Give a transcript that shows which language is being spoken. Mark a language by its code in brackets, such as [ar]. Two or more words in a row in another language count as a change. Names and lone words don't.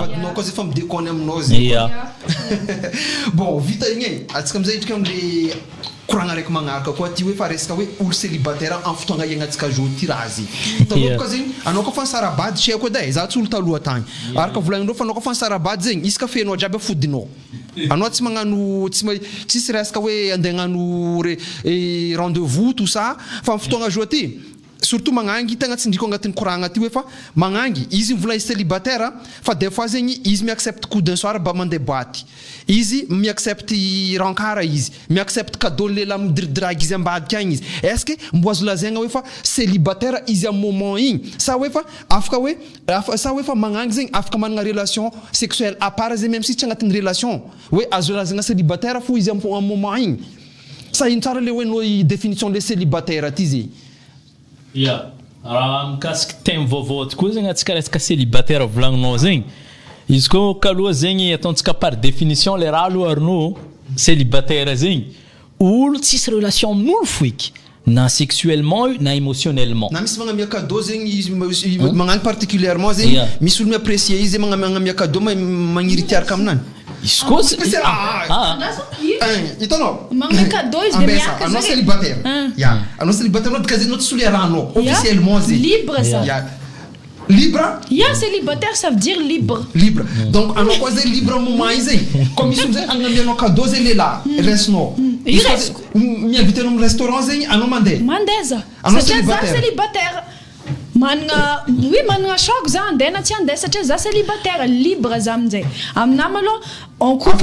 [mg] vadinao koa zay fa midekony aminao zegny bon vita igny atsika amizay itrika amle koragna raiky magnaraka koa ty hoe fa resaka hoe olo célibataire amin'ny fotoagna iaignatsika zo ty raha zy taloha koa zegny anao koa fa sarabady tsy haiko edy za tsy olo taloha tagny araka volagninao fa anao koa fa sarabady zegny izy ka fenao jiaby afodinao anao tsy magnano tsisy resaka hoe andeha hagnano [fr] rendez-vous tout ça [mg] fa amin'ny fotoagna zo ty surtout magnangy tegna tsindriko agnatin'ny koragna ty hoe fa magnangy izy mivola izy célibataire fa [fr] des fois [mg] zegny izy miaccepte [fr] coup d'un soir [mg] ba mandeha boaty izy miaccepte rankara izy miaccepte cadeau lela midiridragy izy ambadika agny izy [fr] est-ce que [mg] mbo azo lazaigna hoe fa célibataire izy am moment igny sa hoe fa afaka fa magnangy zegny afaka managna [fr] relation sexuelle à part [mg] zegny [fr] même si [mg] tsy agnatin'ny relation hoe azo lazaigna célibataire fo izy am moment igny sa ino tsara le hoe no définition le célibataire ty zegny raha mikasiky thème vaovao ty koa zegny atsika resaka célibataire volagninao zegny izy koa kaloha zegny ataontsika [fr] par définition [mg] le raha aloha arno célibataire zegny olo tsisy relation amin'olo foiky na sexuellement na émotionnellement na misy magnamia cadeau zegny magnano particulièrement zegny misy olo miapprécier izy magnamia cadeau magniry tiaraka aminany izy koa hitanao magnamia cadeau izy de miaraka anao célibataire anao célibataire anao dika zegny anao tsy solo arahanao officiellement zegny [fr] libre ça libre célibataire ça veut dire libre [mg] donc anao koa zegny libre moment i zegny comme izy zegny agnamianao cadeau zegny lehilahy resinao miinvitenao amin'ny restaurant zegny anao mandeha za satria za célibataire managna choc za andeha na tsy andeha satria za célibataire libre za aminjay aminah malôha [fr] on couple